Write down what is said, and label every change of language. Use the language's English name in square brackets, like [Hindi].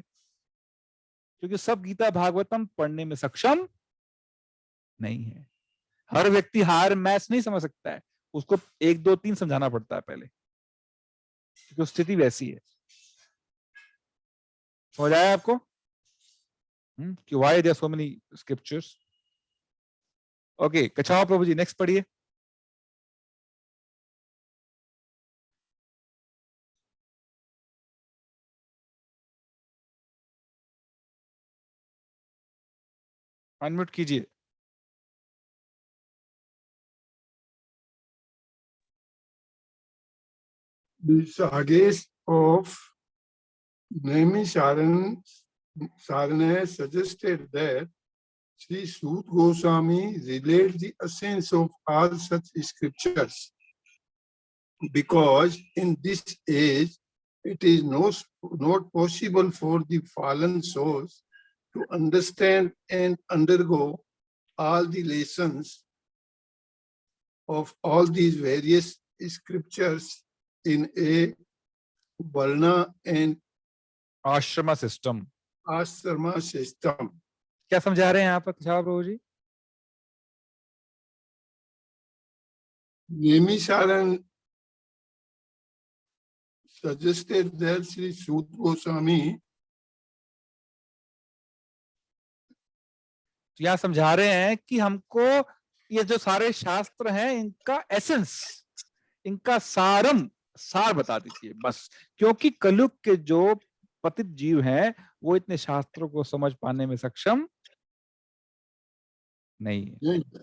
[Hindi] क्योंकि सब गीता भागवतम पढ़ने में सक्षम नहीं है। हर व्यक्ति हार मैच नहीं समझ सकता है, उसको 1 2 3 समझाना पड़ता है पहले, क्योंकि स्थिति वैसी है। समझ आया आपको कि [English] why there are so many scriptures? [Hindi] Okay, Kachhawa Prabhu ji next पढ़िए। अनम्यूट कीजिए। [English] The sages of Naimisharanya suggested that Sri Sut Goswami relates the essence of all such scriptures, because in this age it is not possible for the fallen souls to understand and undergo all the lessons of all these various scriptures in a Varna and ashrama system. Ashrama system. [Hindi] क्या समझा रहे हैं यहाँ पर कछावा प्रभु जी? [English] Naimisharanya suggested that Sri Sut Goswami [Hindi] यहाँ समझा रहे हैं कि हमको ये जो सारे शास्त्र हैं इनका एसेंस, इनका सार बता दीजिए बस, क्योंकि कलयुग के जो पतित जीव हैं वो इतने शास्त्रों को समझ पाने में सक्षम नहीं है।